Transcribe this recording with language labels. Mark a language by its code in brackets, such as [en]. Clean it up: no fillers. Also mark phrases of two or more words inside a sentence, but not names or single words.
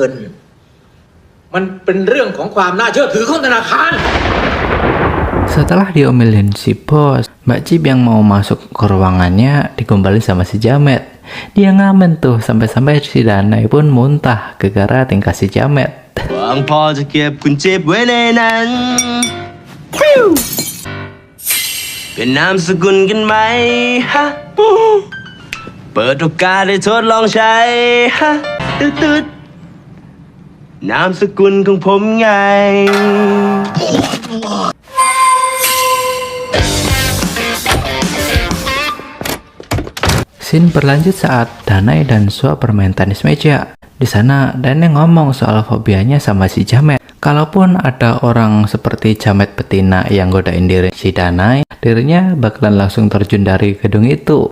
[id] Setelah diomelin si bos, Mbak Chip yang mau masuk ke ruangannya digombalin sama si Jamet. Dia ngamen tuh sampai-sampai si Danai pun muntah gara-gara tingkah si Jamet. [th] หวังพอจะเก็บคุณจิ๊บไว้ในนั้นเป็นนามสกุลกันไหมฮะเปิดโอกาสให้ทดลองใช้ฮะตึ๊ดๆนามสกุลของผมไง [id] Scene berlanjut saat Danai dan Sua bermain tenis meja. Di sana, Danai ngomong soal fobianya sama si Jamet. Kalaupun ada orang seperti Jamet betina yang godain diri si Danai, dirinya bakalan langsung terjun dari gedung itu.